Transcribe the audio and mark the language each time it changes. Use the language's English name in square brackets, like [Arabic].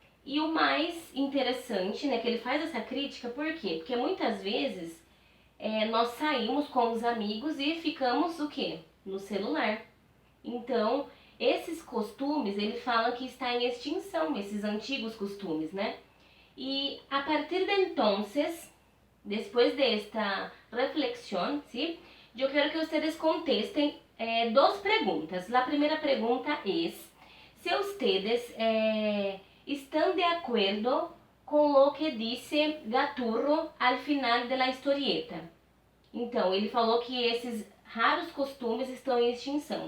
[Portuguese] E o mais interessante, né, que ele faz essa crítica, por quê? Porque muitas vezes nós saímos com os amigos e ficamos o quê? No celular. Então, esses costumes, ele fala que está em extinção, esses antigos costumes, né? [Spanish] E a partir de entonces, después de esta reflexión, ¿sí? Yo quiero que ustedes contesten dos preguntas. La primera pregunta es si ustedes están de acuerdo [Portuguese] com o que disse [Spanish] Gaturro al final de la historieta. [Portuguese] Então, ele falou que esses raros costumes estão em extinção.